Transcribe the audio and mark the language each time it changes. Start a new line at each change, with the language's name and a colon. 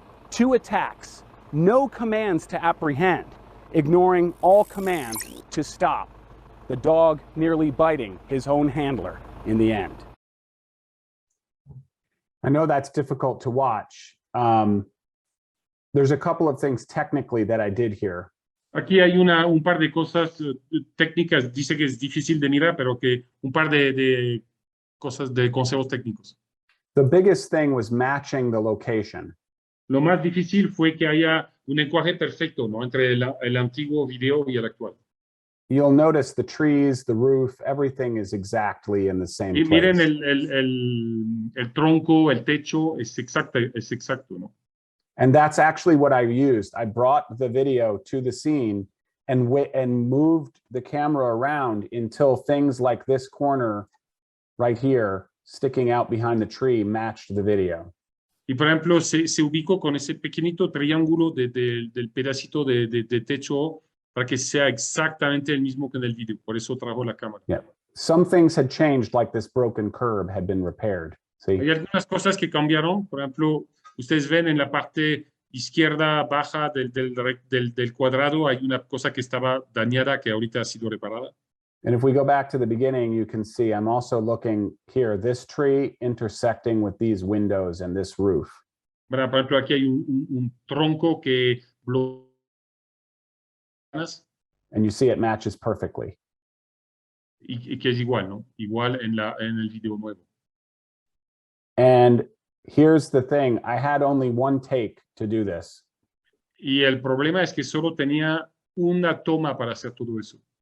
English: 2 attacks, no commands to apprehend, ignoring all commands to stop. The dog nearly biting his own handler in the end. I know that's difficult to watch. There's a couple of things technically that I did here.
Spanish: Aquí hay un par de cosas técnicas, dice que es difícil de mirar, pero que un par de cosas de consejos técnicos.
English: The biggest thing was matching the location.
Spanish: Lo más difícil fue que haya un encuadre perfecto, ¿no? Entre el antiguo video y el actual.
English: You'll notice the trees, the roof, everything is exactly in the same
Spanish: Y
English: place.
Spanish: miren el tronco, el techo, es exacto, ¿no?
English: And that's actually what I used. I brought the video to the scene and moved the camera around until things like this corner right here, sticking out behind the tree, matched the video.
Spanish: Y por ejemplo, se ubicó con ese pequeñito triángulo del pedacito de techo para que sea exactamente el mismo que en el video. Por eso trajo la cámara.
English: Yeah. Some things had changed, like this broken curb had been repaired. See?
Spanish: Hay algunas cosas que cambiaron. Por ejemplo, ustedes ven en la parte izquierda baja del cuadrado hay una cosa que estaba dañada que ahorita ha sido reparada.
English: And if we go back to the beginning, you can see I'm also looking here, this tree intersecting with these windows and this roof.
Spanish: Por ejemplo, aquí hay un tronco que bloquea.
English: And you see it matches perfectly.
Spanish: Y que es igual, ¿no? Igual en el video nuevo.
English: And here's the thing, I had only one take to do this.
Spanish: Y el problema es que solo tenía una toma para hacer todo eso.